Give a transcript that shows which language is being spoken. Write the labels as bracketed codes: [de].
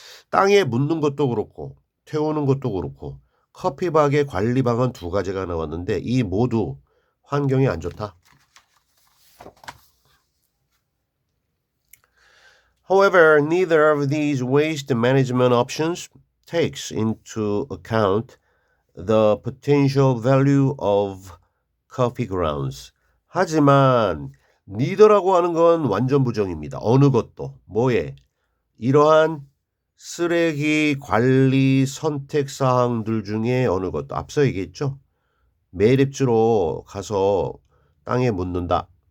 [ko] 땅에 묻는 것도 그렇고 태우는 것도 그렇고 커피박의 관리 방안 두 가지가 나왔는데 이 모두 환경에 안 좋다. [en] However, neither of these waste management options takes into account the potential value of coffee grounds. [ko] 하지만 neither라고 하는 건 완전 부정입니다. 어느 것도 뭐에 이러한 쓰레기 관리 선택 사항들 중에 어느 것도 앞서 얘기했죠. 매립지로 가서 땅에 묻는다.